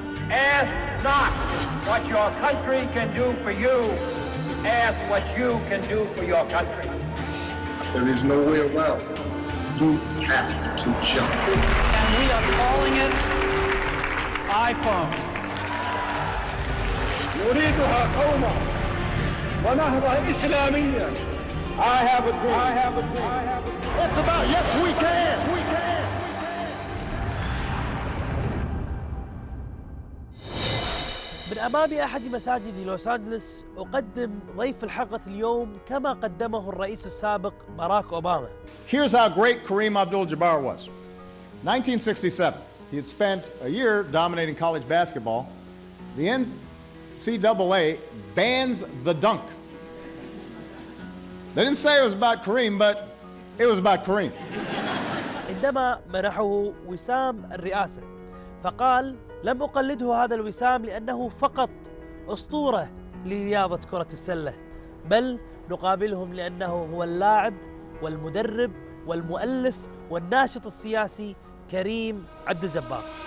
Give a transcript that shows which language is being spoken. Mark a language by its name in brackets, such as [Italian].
[English] Ask not what your country can do for you. Ask what you can do for your country. There is no way around. You have to jump. And we are calling it iPhone. [Arabic] نريدها قوما ونهضة إسلامية. [English] I have a dream. I have a dream. I have a dream. It's about yes we can. We can. [Arabic] من أمام أحد مساجد لوس أنجلوس أقدم ضيف الحلقة اليوم كما قدمه الرئيس السابق باراك أوباما. [English] Here's how great Kareem Abdul-Jabbar was. 1967, he had spent a year dominating college basketball. The NCAA bans the dunk. They didn't say it was about Kareem, but it was about Kareem. [Arabic] عندما منحه وسام الرئاسة فقال لم أقلده هذا الوسام لأنه فقط أسطورة لرياضة كرة السلة، بل نقابلهم لأنه هو اللاعب والمدرب والمؤلف والناشط السياسي كريم عبدالجبار.